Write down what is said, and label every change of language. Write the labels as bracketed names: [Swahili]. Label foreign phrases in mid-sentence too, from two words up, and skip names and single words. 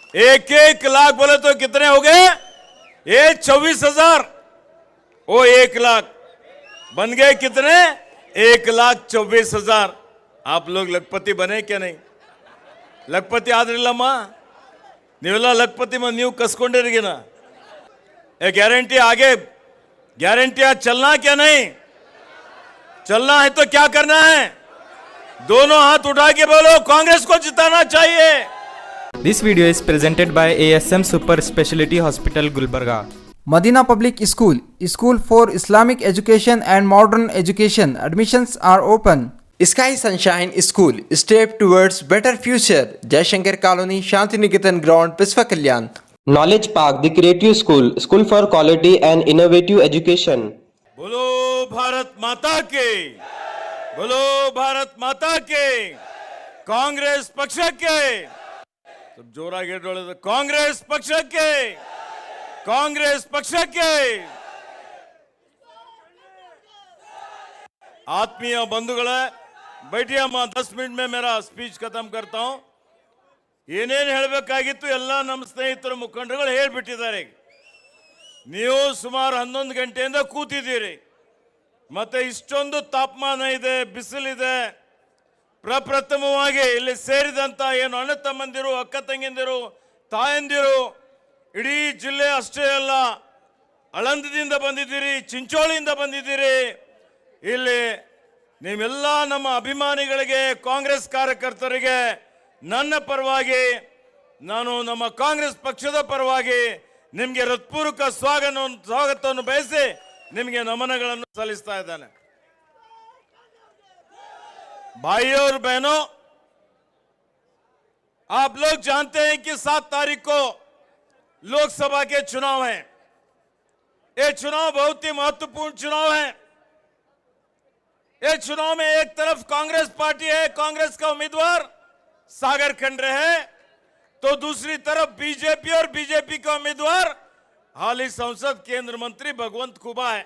[Hindi] एक लाख बोले तो कितने हो गए? ये 24,000। वो 1 लाख बन गए कितने? 1,24,000। आप लोग लखपति बने क्या? नहीं लखपति [Kannada] आद्रिಲ್ಲಮ್ಮ ನೀವೆಲ್ಲ [Hindi] लखपति में [Kannada] ನೀವು ಕಸ್ಕೊಂಡಿರಿಗಿನ [Hindi] ये गारंटी आगे गारंटी चलना क्या? नहीं चलना है तो क्या करना है? दोनों हाथ उठा के बोलो कांग्रेस को जिताना चाहिए। [English] This video is presented by ASM Super Speciality Hospital Gulbarga. Madina Public School, School for Islamic Education and Modern Education. Admissions are open. Sky Sunshine School, step towards better future. Jaishankar Colony, Shantiniketan Ground, Pisva Kalyan. Knowledge Park, the Creative School, School for Quality and Innovative Education. [Hindi] बोलो भारत माता के, बोलो भारत माता के, कांग्रेस पक्ष के, सब [Kannada] जोराಗಿ ಹೇಳೋದು ಕಾಂಗ್ರೆಸ್ ಪಕ್ಷಕ್ಕೆ, [Hindi] कांग्रेस पक्ष के। आत्मीय बंधुगळे बैठिए अम्मा, 10 मिनट में मेरा स्पीच खत्म करता हूं। [Kannada] ಏನೇನು ಹೇಳಬೇಕಾಗಿತ್ತು ಎಲ್ಲ ನಮ್ಮ ಸ್ನೇಹಿತರು ಮುಖಂಡರುಗಳು ಹೇಳಿಬಿಟ್ಟಿದ್ದಾರೆ। ನೀವು ಸುಮಾರು 11 ಗಂಟೆಯಿಂದ ಕೂತಿದ್ದೀರಿ, ಮತ್ತೆ ಇಷ್ಟೊಂದು ತಾಪಮಾನ ಇದೆ, ಬಿಸಿಲಿದೆ। ಪ್ರಪ್ರಥಮವಾಗಿ ಇಲ್ಲಿ ಸೇರಿದಂತ ಏನು ಅಣ್ಣ ತಮ್ಮಂದಿರು, ಅಕ್ಕ ತಂಗಿಯಂದಿರು, ತಾಯಂದಿರು, ಇಡೀ ಜಿಲ್ಲೆ ಅಷ್ಟೇ ಅಲ್ಲ, ಆಳಂದದಿಂದ ಬಂದಿದ್ದೀರಿ, ಚಿಂಚೋಳಿಯಿಂದ ಬಂದಿದ್ದೀರಿ। ಇಲ್ಲಿ ನೀವೆಲ್ಲ ನಮ್ಮ ಅಭಿಮಾನಿಗಳಿಗೆ, ಕಾಂಗ್ರೆಸ್ ಕಾರ್ಯಕರ್ತರಿಗೆ ನನ್ನ ಪರವಾಗಿ, ನಾನು ನಮ್ಮ ಕಾಂಗ್ರೆಸ್ ಪಕ್ಷದ ಪರವಾಗಿ ನಿಮಗೆ ಹೃತ್ಪೂರ್ವಕ ಸ್ವಾಗತವನ್ನು ಬಯಸಿ ನಿಮಗೆ ನಮನಗಳನ್ನು ಸಲ್ಲಿಸ್ತಾ ಇದ್ದೇನೆ। [Hindi] भाइयों और बहनों, आप लोग जानते हैं कि 7 तारीख को लोकसभा के चुनाव हैं। ये चुनाव बहुत ही महत्वपूर्ण चुनाव है। ये चुनाव में एक तरफ कांग्रेस पार्टी है, कांग्रेस का उम्मीदवार सागर खंडरे है, तो दूसरी तरफ बीजेपी और बीजेपी का उम्मीदवार हाल ही संसद केंद्र मंत्री भगवंत खुबा है।